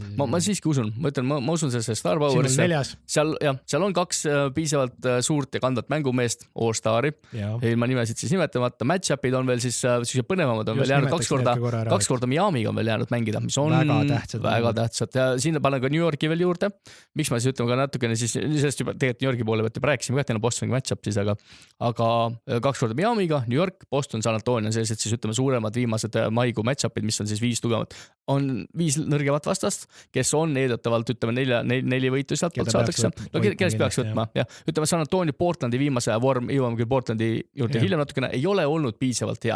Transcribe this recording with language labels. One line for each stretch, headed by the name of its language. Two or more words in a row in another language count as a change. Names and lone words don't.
Estonian: Ma siiski usun, ma usun sellesse
English: Star Powerisse.
Estonian: Seal on 2 piisavalt suurt ja kandvat mängumeest, All-Stari. Ma nimesid siis nimetamata. Match-upid on veel siis põnevamad, on veel jäänud 2 korda Miamiga on veel jäänud mängida, mis on väga tähtsad. Ja siin panen ka New Yorki veel juurde. Miks ma siis ütleme ka natukene siis, sellest juba tegelikult New Yorki poole pealt juba rääkisime, et neil on Bostoni match-up siis, aga 2 korda Miamiga, New York, Boston, San Antonio, sellised siis ütleme suuremad viimased maikuu match-upid, mis on siis 5 tugevat. On 5 nõrgemat vastast, kes on eeldatavalt, ütleme, 4 võitu sealt poolt saadakse. No kellest peaks võtma? Ja, ütleme, San Antonio Portlandi viimase vorm, jõuame küll Portlandi juurde hiljem natukene, ei ole olnud piisavalt hea.